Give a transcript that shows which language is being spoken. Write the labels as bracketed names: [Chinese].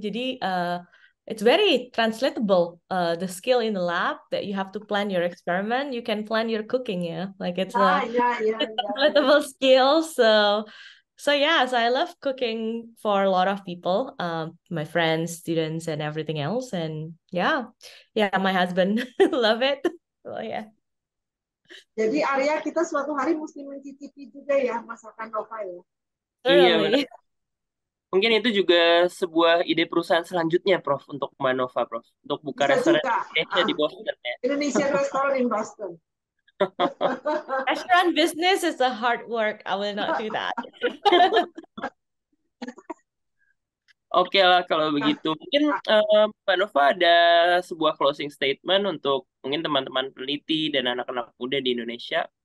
[Indonesian] Jadi [English] it's very translatable. The skill in the lab that you have to plan your experiment, you can plan your cooking. Yeah, like it's Yeah, yeah, yeah, it's yeah, yeah. translatable skill. So yeah, so I love cooking for a lot of people, my friends, students, and everything else. And yeah, my husband love it. So yeah, [Indonesian] Jadi Arya kita suatu hari mesti mencicipi juga ya masakan Nova ya. Iya, benar. [English] thoroughly. [Indonesian] Mungkin itu juga sebuah ide perusahaan selanjutnya, Prof, untuk Manova, Prof. Untuk buka Bisa restoran juga. Indonesia di Boston ya. [English] Indonesian restaurant in Boston. Restaurant business is a hard work. I will not do that. [Indonesian] Oke lah kalau Nah, begitu. Mungkin Mbak Nova ada sebuah closing statement untuk mungkin teman-teman peneliti dan anak-anak muda di Indonesia.